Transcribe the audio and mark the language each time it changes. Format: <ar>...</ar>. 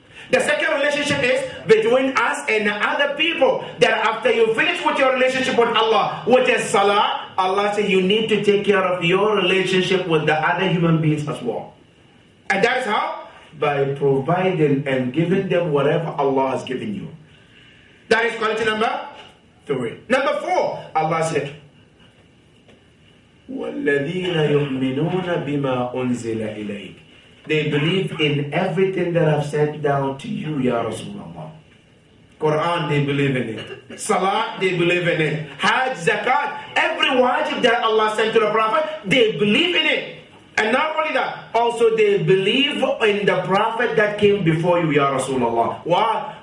<en>The second relationship is between us and other people. That after you finish with your relationship with Allah, which is salah, Allah says you need to take care of your relationship with the other human beings as well. And that is how? By providing and giving them whatever Allah has given you. That is quality number 3. Number 4, Allah said,</en> <ar>وَالَّذِينَ يُؤْمِنُونَ بِمَا أُنزِلَ إِلَيْكَ.</ar> <en>They believe in everything that I've sent down to you, Ya Rasulullah. Quran, they believe in it. Salah, they believe in it. Hajj, Zakat, every wajib that Allah sent to the Prophet, they believe in it. And not only that, also they believe in the Prophet that came before you, Ya Rasulullah. Why?</en>